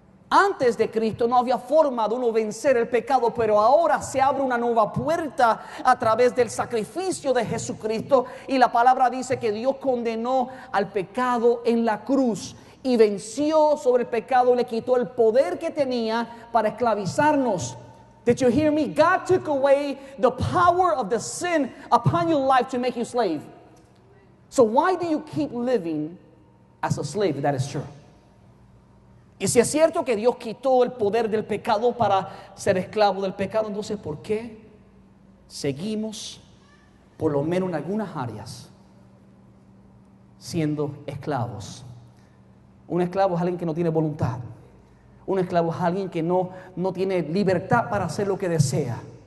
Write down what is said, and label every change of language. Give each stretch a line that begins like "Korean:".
Spanish: Antes de Cristo no había forma de uno vencer el pecado, pero ahora se abre una nueva puerta a través del sacrificio de Jesucristo. Y la palabra dice que Dios condenó al pecado en la cruz y venció sobre el pecado, le quitó el poder que tenía para esclavizarnos.
English: Did you hear me? God took away the power of the sin upon your life to make you slave. So why do you keep living as a slave? That is true.
Spanish: Y si es cierto que Dios quitó el poder del pecado para ser esclavo del pecado, entonces ¿por qué seguimos, por lo menos en algunas áreas, siendo esclavos? Un esclavo es alguien que no tiene voluntad. Un esclavo es alguien que no tiene libertad para hacer lo que desea.